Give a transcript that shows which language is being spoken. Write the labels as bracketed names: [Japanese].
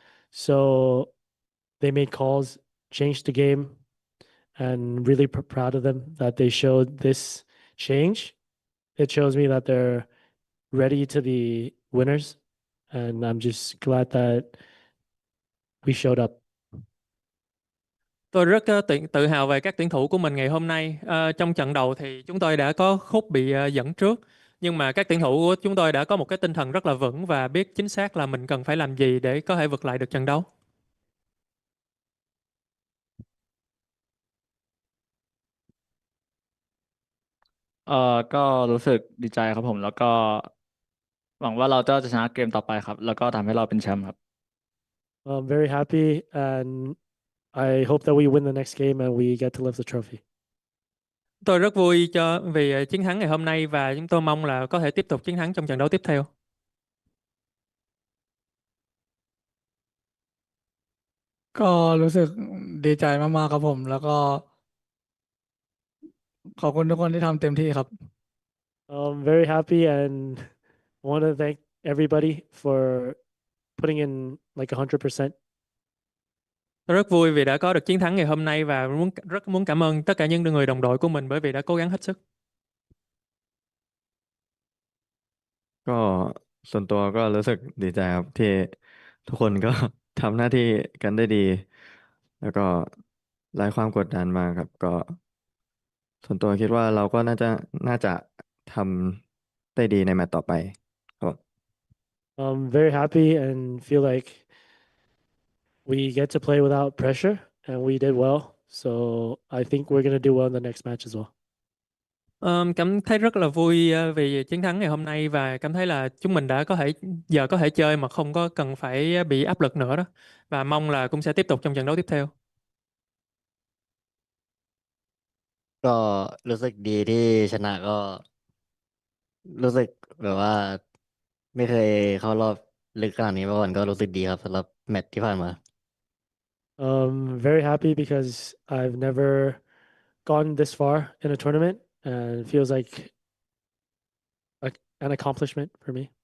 [English] So they made calls, changed the game, and really proud of them that they showed this change. It shows me that they're ready to be winners. And I'm just glad that we showed up. [Vietnamese] Tôi rất tự hào về các tuyển thủ của mình ngày hôm nay. Trong trận đầu thì chúng tôi đã có khúc bị dẫn trước. Nhưng mà các tuyển thủ của chúng tôi đã có một cái tinh thần rất là vững và biết chính xác là mình cần phải làm gì để có thể vượt lại được trận đấu. [Thai] ก็รู้สึกดีใจครับผมแล้วก็หวังว่าเราจะชนะเกมต่อไปครับแล้วก็ทำให้เราเป็นแชมป์ครับ [English] I'm very happy and I hope that we win the next game and we get to lift the trophy. [Vietnamese] Tôi rất vui vì chiến thắng ngày hôm nay và chúng tôi mong là có thể tiếp tục chiến thắng trong trận đấu tiếp theo. [Thai] ก็รู้สึกดีใจมากๆครับผมแล้วก็ขอบคุณทุกคนที่ทำเต็มที่ครับ [English] I'm very happy and want to thank everybody for putting in like 100%. [Vietnamese] Tôi rất vui vì đã có được chiến thắng ngày hôm nay và rất muốn cảm ơn tất cả những người đồng đội của mình bởi vì đã cố gắng hết sức. [Thai] ก็ส่วนตัวก็รู้สึกดีใจครับที่ทุกคนก็ ทำหน้าที่กันได้ดี แล้วก็ไร้ความกดดันมากครับก็ส่วนตัวคิดว่าเราก็น่าจะทำได้ดีในแมตช์ต่อไปครับ [English] I'm very happy and feel like we get to play without pressure and we did well. So I think we're going to do well in the next match as well. [Vietnamese] Cảm thấy rất là vui vì chiến thắng ngày hôm nay và cảm thấy là chúng mình đã có thể chơi mà không có cần phải bị áp lực nữa đó và mong là cũng sẽ tiếp tục trong trận đấu tiếp theo. [Thai] ก็รู้สึกดีที่ชนะก็รู้สึกแบบว่าไม่เคยเข้ารอบลึกขนาดนี้มาก่อนก็รู้สึกดีครับสำหรับแมตช์ที่ผ่านมา [English] Very happy because I've never gone this far in a tournament and it feels like an accomplishment for me.